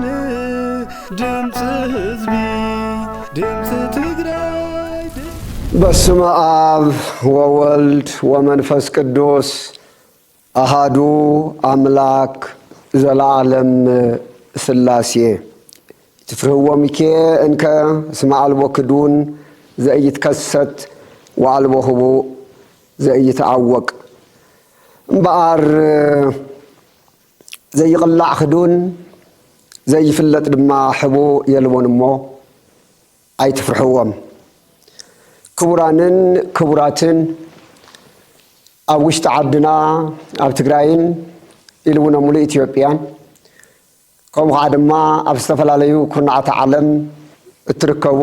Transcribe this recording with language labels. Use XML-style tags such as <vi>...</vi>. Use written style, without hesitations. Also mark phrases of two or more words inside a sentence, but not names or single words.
<ti>ድምፅ ህዝቢ ድምፅ ትግራይ</ti> <gez>በስመ አብ ወወልድ ወመንፈስ ቅዱስ አሃዱ አምላክ ዘላለም ሥላሴ ትፍርህዎ ሚኬ እንከ እስመ አልቦ ክዱን ዘኢይትከሰት ወአልቦ ህቡእ ዘኢይትዐወቅ</gez> <ti>እምበኣር ዘይቕላዕ ክዱን ዘይፍለጥ ድማ ህቡእ የልቦን እሞ ኣይትፍርሕዎም። ክቡራንን ክቡራትን ኣብ ውሽጢ ዓድና ኣብ ትግራይን ኢሉ እውን ኣብ ሙሉእ ኢትዮጵያን ከምኡ ከዓ ድማ ኣብ ዝተፈላለዩ ኩርናዓት ዓለም እትርከቡ</ti>